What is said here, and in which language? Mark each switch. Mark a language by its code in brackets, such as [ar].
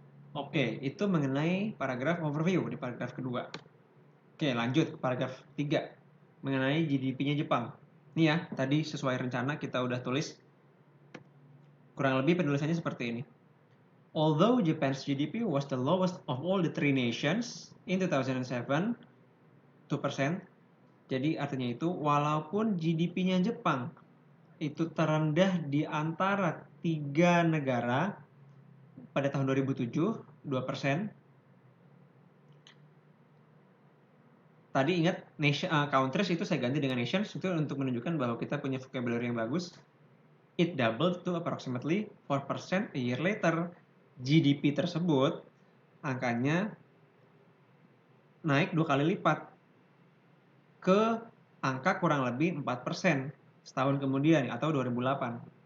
[id] Oke, itu mengenai paragraf overview di paragraf kedua. Oke, lanjut ke paragraf 3 mengenai GDP-nya Jepang. Ini ya, tadi sesuai rencana kita udah tulis. Kurang lebih penulisannya seperti ini. [en] Although Japan's GDP was the lowest of all the three nations in 2007, 2%. [id] Jadi artinya itu walaupun GDP-nya Jepang itu terendah di antara 3 negara pada tahun 2007, 2%. Tadi ingat countries itu saya ganti dengan nations itu untuk menunjukkan bahwa kita punya vocabulary yang bagus. [en] It doubled to approximately 4% a year later. [id] GDP tersebut angkanya naik 2 kali lipat ke angka kurang lebih 4% setahun kemudian atau 2008.